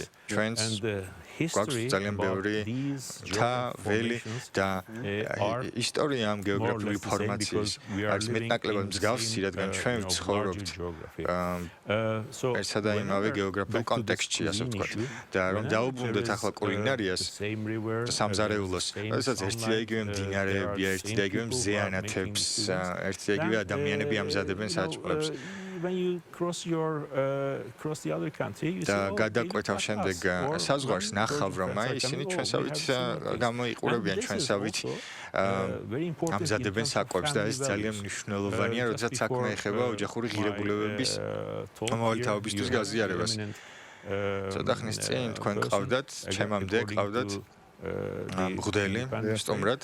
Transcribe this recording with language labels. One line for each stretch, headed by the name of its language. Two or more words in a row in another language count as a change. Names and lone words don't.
Georgian: ჩვენს გვაქვს ძალიან ბევრი მთა, ველი და ისტორია ამ გეოგრაფიული ფორმაციის არის მეტნაკლებად მსგავსი, რადგან ჩვენ ვცხოვრობთ ერთსა და იმავე გეოგრაფიულ კონტექსტში, ასე ვთქვათ. და რომ დაუბრუნდეთ ახლა კულინარიას და სამზარეულოს, როდესაც ერთი და იგივე მდინარეებია, ერთი და იგივე მზეანათებს, ერთი და იგივე ადამიანები ამზადებენ საჭმელებს.
English: When you cross the other country, you see
Georgian: და გადაკვეთავ შემდეგ საზღვარს ნახავ, რომ აი ისინი ჩვენსავით გამოიყურებიან ჩვენსავით ამზადებენ საკვებს და ეს ძალიან მნიშვნელოვანია, როდესაც საქმე ეხება ოჯახური ღირებულებების მომავალი თაობისთვის გაზიარებას. ცოტა ხნის წინ თქვენ ყავდათ, ჩემამდე ყავდათ მღვდელი სტუმრად.